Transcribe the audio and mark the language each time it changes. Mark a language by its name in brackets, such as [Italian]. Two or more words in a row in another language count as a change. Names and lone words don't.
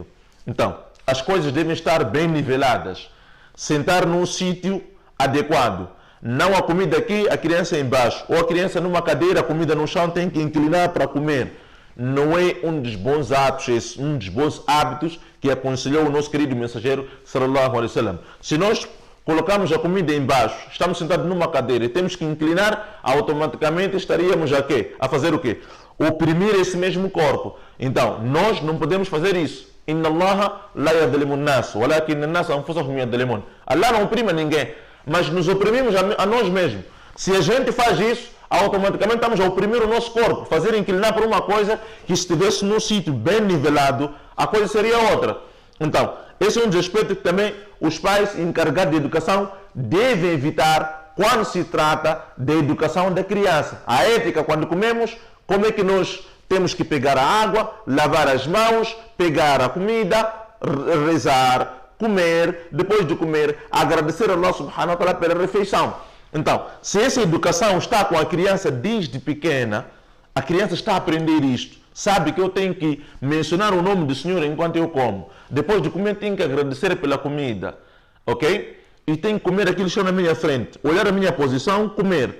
[Portuguese] Então, as coisas devem estar bem niveladas. Sentar num sítio adequado. Não a comida aqui, a criança embaixo. Ou a criança numa cadeira, a comida no chão, tem que inclinar para comer. Não é um dos bons hábitos, um dos bons hábitos que aconselhou o nosso querido mensageiro [Arabic] صلى الله عليه وسلم. [Portuguese] Se nós colocamos a comida embaixo, estamos sentados numa cadeira e temos que inclinar, automaticamente estaríamos aqui a fazer o quê? Oprimir esse mesmo corpo. Então, nós não podemos fazer isso. [Arabic] إن الله لا يظلم الناس ولكن الناس أنفسهم يظلمون. [Portuguese] Allah não oprime ninguém, mas nos oprimimos a nós mesmos. Se a gente faz isso, automaticamente estamos a oprimir o nosso corpo, fazer inclinar para uma coisa que se estivesse num sítio bem nivelado, a coisa seria outra. Então, esse é um dos aspectos que também os pais encarregados de educação devem evitar quando se trata da educação da criança. A ética, quando comemos, como é que nós temos que pegar a água, lavar as mãos, pegar a comida, rezar, comer, depois de comer, agradecer a Allah [Arabic] سبحانه وتعالى [Portuguese] pela refeição. Então, se essa educação está com a criança desde pequena, a criança está a aprender isto. Sabe que eu tenho que mencionar o nome do Senhor enquanto eu como. Depois de comer, tenho que agradecer pela comida. Ok? E tenho que comer aquilo que está na minha frente. Olhar a minha posição, comer.